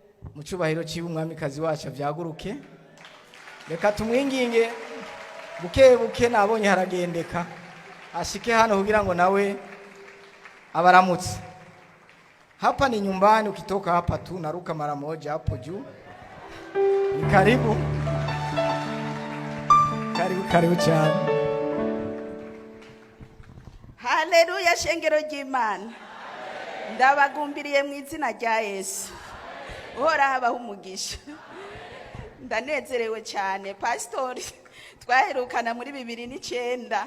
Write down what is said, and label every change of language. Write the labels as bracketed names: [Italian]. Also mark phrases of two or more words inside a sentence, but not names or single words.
[Rundi] mu cyubahiro ciwe umwamikazi wacu avyaguruke. Reka tumwinginge buke buke, nabonye haragendeka ashike hano kugira ngo nawe abaramutse. [Swahili] Hapa ni nyumbani, ukitoka hapa tu naruka mara moja hapo juu. Ni karibu. Karibu cyane. [Rundi] Haleluya, shengero ry'Imana. Ndabagumbiriye mu izina rya Yesu. Uhora habaho umugisha. Ndanezerewe cyane. Pastori twaherukana muri 2009.